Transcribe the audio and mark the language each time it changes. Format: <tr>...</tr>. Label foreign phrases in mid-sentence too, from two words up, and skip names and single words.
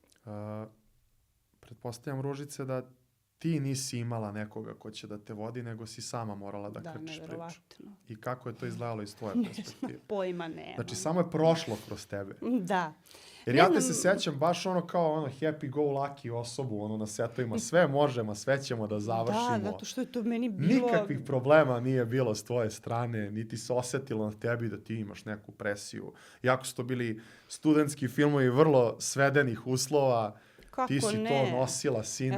<sr>Pretpostavljam, Ružice, da ti nisi imala nekoga ko će da te vodi, nego si sama morala da krčiš priču. I kako je to izgledalo iz tvoje perspektive? Pojma nema. Znači, samo je prošlo kroz tebe. Da. Jer ja te se sećam baš kao</sr> <en>happy go lucky</en> <sr>osobu, na setovima, sve možemo, sve ćemo da završimo. Da, zato što je to meni bilo... Nikakvih problema nije bilo s tvoje strane, niti se osetilo na tebi da ti imaš neku presiju. Iako su to bili studentski filmovi vrlo svedenih uslova, ti si to nosila, sine.</sr>